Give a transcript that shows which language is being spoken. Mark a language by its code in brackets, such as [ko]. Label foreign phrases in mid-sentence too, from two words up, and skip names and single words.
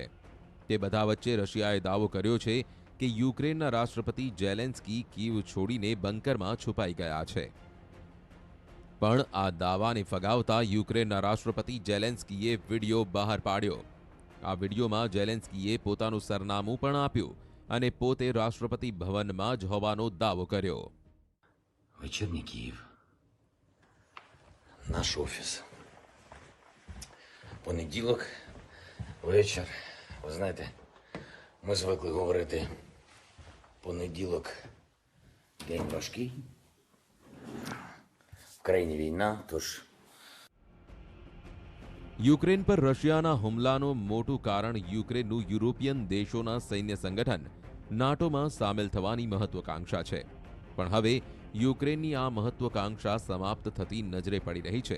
[gu] તે બધા વચ્ચે રશિયાએ દાવો કર્યો છે કે યુક્રેનના રાષ્ટ્રપતિ ઝેલેન્સ્કી કીવ છોડીને બંકરમાં છુપાઈ ગયા છે. પણ આ દાવાને ફગાવતા યુક્રેનના રાષ્ટ્રપતિ ઝેલેન્સ્કીએ વિડીયો બહાર પાડ્યો. આ વિડીયોમાં ઝેલેન્સ્કીએ પોતાનું સરનામું પણ આપ્યું અને પોતે રાષ્ટ્રપતિ ભવનમાં જ હોવાનો દાવો કર્યો. [uk] Вечірній Київ. Наш офіс. Понеділок, вечір. Ви знаєте, ми звикли говорити понеділок день важкий. В країні війна, тож [gu] યુક્રેન પર રશિયાના હુમલાનું મોટું કારણ યુક્રેનનું યુરોપિયન દેશોના સૈન્ય સંગઠન નાટોમાં સામેલ થવાની મહત્વકાંક્ષા છે. પણ હવે યુક્રેનની આ મહત્વકાંક્ષા સમાપ્ત થતી નજરે પડી રહી છે.